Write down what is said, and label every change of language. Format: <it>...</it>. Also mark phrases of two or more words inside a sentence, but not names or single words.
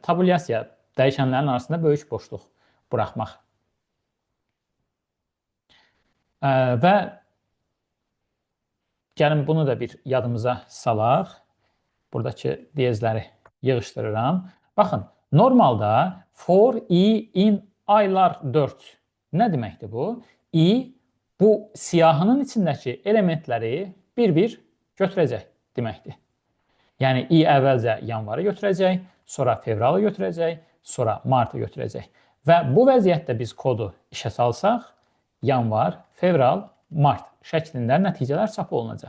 <az>Tabulyasiya, dəyişənlərin arasında böyük boşluq buraxmaq. Və gəlin bunu da bir yadımıza salaq. Buradakı diyezləri yığışdırıram. Baxın, normalda</az> <en>for, i, in,</en> <az>aylar 4. Nə deməkdir bu? I bu siyahının içindəki elementləri bir-bir götürəcək deməkdir. Yəni i əvvəlcə yanvarı götürəcək, sonra fevralı götürəcək, sonra martı götürəcək. Və bu vəziyyətdə biz kodu işə salsaq, yanvar, fevral, mart şəklində nəticələr çap olunacaq.</az>